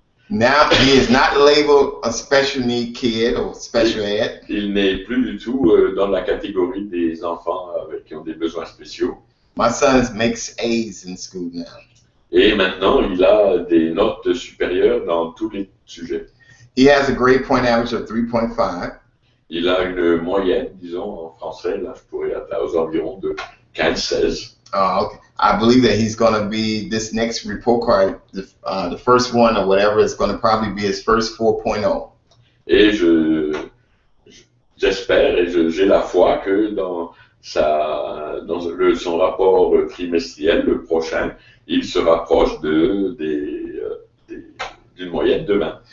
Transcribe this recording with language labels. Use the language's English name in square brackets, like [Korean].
[English] Now he is not labeled a special need kid or special ed. [French] Il n'est plus du tout dans la catégorie des enfants qui ont des besoins spéciaux. [English] My son makes A's in school now. [French] Et maintenant, il a des notes supérieures dans tous les sujets. [English] He has a grade point average of 3.5. [French] Il a une moyenne, disons en français, là je pourrais être aux environs de 15-16. [English] Oh, okay. I believe that he's going to be, this next report card, the first one or whatever, is going to probably be his first 4.0. [French] Et j'espère et j'ai la foi que dans son rapport trimestriel, le prochain, il se rapproche d'une moyenne de 20.